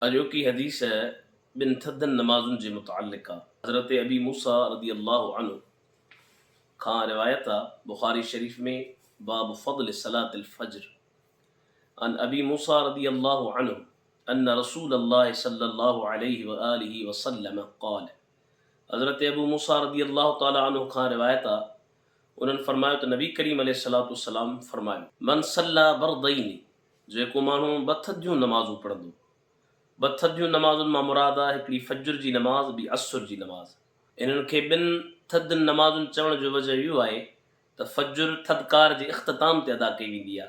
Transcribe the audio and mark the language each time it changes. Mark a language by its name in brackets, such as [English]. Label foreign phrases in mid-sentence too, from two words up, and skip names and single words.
[Sindhi] अॼोकी हदीस ॿिन थधनि नमाज़ुनि जे मुतअल्लिक़ आहे। हज़रत अबी मूसा [Arabic] رضي الله عنه [Sindhi] खां रिवायत आहे बुख़ारी शरीफ़ में बाब फ़ज़्ल सलातिल फ़ज्र। [Arabic] عن أبي موسى رضي الله عنه أن رسول الله صلى الله عليه وآله وسلم قال. [Sindhi] हज़रत अबू मूसा [Arabic] رضي الله تعالى عنه [Sindhi] खां रिवायत आहे, उन्हनि फरमायो त नबी करीम [Arabic] عليه الصلاة والسلام [Sindhi] फरमायो, [Arabic] من صلى البردين, [Sindhi] जेको माण्हू ॿ थधियूं नमाज़ूं पढ़ंदो। ॿ थधियूं नमाज़ुनि मां मुराद आहे हिकिड़ी फज्र जी नमाज़, ॿी असुर जी नमाज़। इन्हनि खे ॿिनि थधियुनि नमाज़ुनि चवण जो वजह इहो आहे त फज्र थधिकार जे इख़्तिताम ते अदा कई वेंदी आहे।